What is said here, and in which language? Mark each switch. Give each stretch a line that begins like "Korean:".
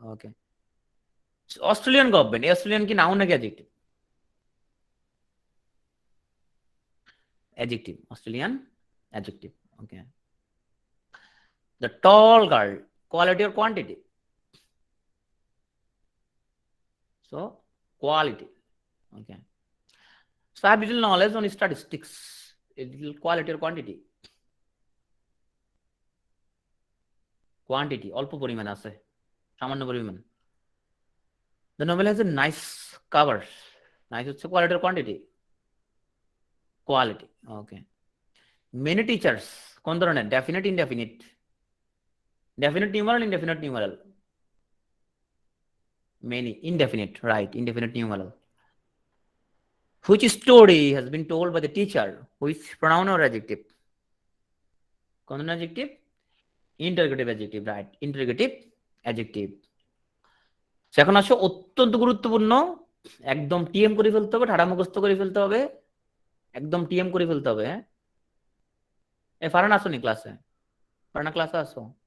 Bangla: ওকে, Australian government, Australian কি noun নাকি adjective? Adjective, Australian adjective. Okay, the tall girl, quality or quantity? So quality.
English: Okay, so I have little knowledge on statistics, little quality or quantity?
Bangla: Quantity, অল্প পরিমাণ আছে, সামান্য পরিমাণ।
English: The novel has a nice cover.
Bangla: Nice হচ্ছে quality or quantity? Quality. Okay, many teachers কোন ধরনের? Definite, indefinite? Definite numeral, indefinite numeral? Many, indefinite, right, indefinite numeral.
English: Which story has been told by the teacher? Which pronoun or adjective? কোন adjective? Interrogative adjective, right, interrogative adjective.
Bangla: এখন আসো অত্যন্ত গুরুত্বপূর্ণ, একদম TM করে ফেলতে হবে, ঠাড়া মুখস্থ করে ফেলতে হবে, একদম টিএম করে ফেলতে হবে। হ্যাঁ, ফারহান আসো নি ক্লাসে? ফারহানা ক্লাসে আসো?